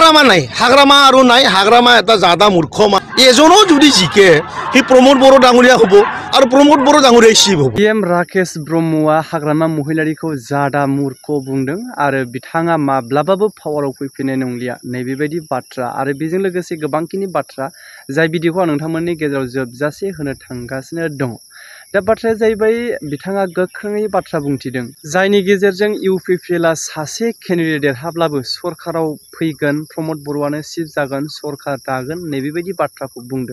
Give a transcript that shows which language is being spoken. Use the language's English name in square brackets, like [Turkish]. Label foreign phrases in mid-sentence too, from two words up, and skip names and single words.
[Assamese] হাগ্ৰামা আৰু নাই হাগ্ৰামা এটা জাদা মূৰ্খ এজনো যদি জিকে সি প্ৰমোদ বড়ো ডাঙৰীয়া হ'ব আৰু প্ৰমোদ বড়ো ডাঙৰীয়া শিৱ হ'ব। [Bodo] PM राकेश ब्रह्मआ हाग्रामा महिलारिखौ जादा मूर्ख बुंदों आरो बिथाङा माब्लाबाबो पावाराव फैफिननाय नंलिया नैबेबायदि बाथ्रा आरो बेजों लोगोसे गोबांखिनि बाथ्रा जाय भिडिअखौ आं नोंथांमोननि गेजेराव जोबजासे होनो थांगासिनो दङ। दा बाथ्राया जाहैबाय बिथाङा गोख्रोङै बाथ्रा बुंथिदों जायनि गेजेरजों UPPLआ सासे केन्डिडेट देरहाब्लाबो सरकाराव फैगोन प्रमोद बर'आनो चिफ जागोन सरकार दागोन नैबेबायदि बाथ्राखौ बुंदों।